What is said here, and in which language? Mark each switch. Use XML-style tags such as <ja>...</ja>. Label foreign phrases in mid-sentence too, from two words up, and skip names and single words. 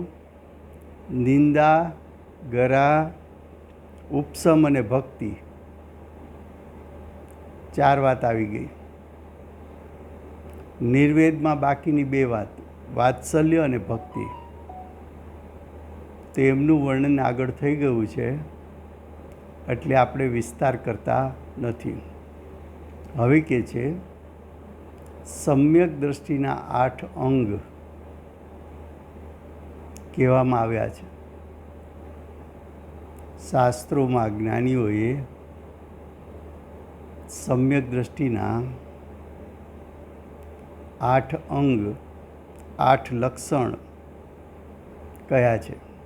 <gu>નિંદા, ગરા, ઉપશમ અને ભક્તિ, 4 વાત આવી ગઈ। નિર્વેદમાં બાકીની 2 વાત, વાત્સલ્ય અને ભક્તિ, તો એમનું વર્ણન આગળ થઈ ગયું છે, એટલે આપણે વિસ્તાર કરતા નથી। હવે કે છે સમ્યક દૃષ્ટિના 8 અંગ કહેવામાં આવ્યા છે। શાસ્ત્રોમાં જ્ઞાનીઓએ સમ્યક દ્રષ્ટિના 8 અંગ 8 લક્ષણ કયા છે?</gu>